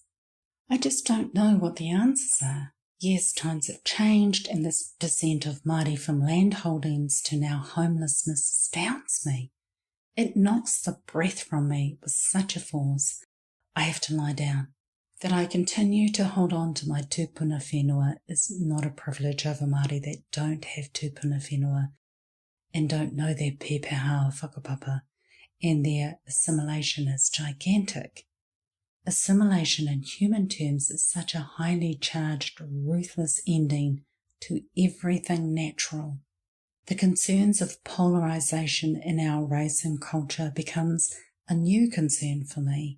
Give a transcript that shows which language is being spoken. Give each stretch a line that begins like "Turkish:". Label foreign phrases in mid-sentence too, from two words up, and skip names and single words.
English: I just don't know what the answers are. Yes, times have changed, and this descent of Māori from land holdings to now homelessness astounds me. It knocks the breath from me with such a force. I have to lie down. That I continue to hold on to my
Māori: tūpuna whenua
English: is not a privilege over Māori that don't have
Māori: tūpuna whenua
English: and don't know their
Māori: pēpeha whakapapa,
English: and their assimilation is gigantic. Assimilation in human terms is such a highly charged, ruthless ending to everything natural. The concerns of polarisation in our race and culture becomes a new concern for me.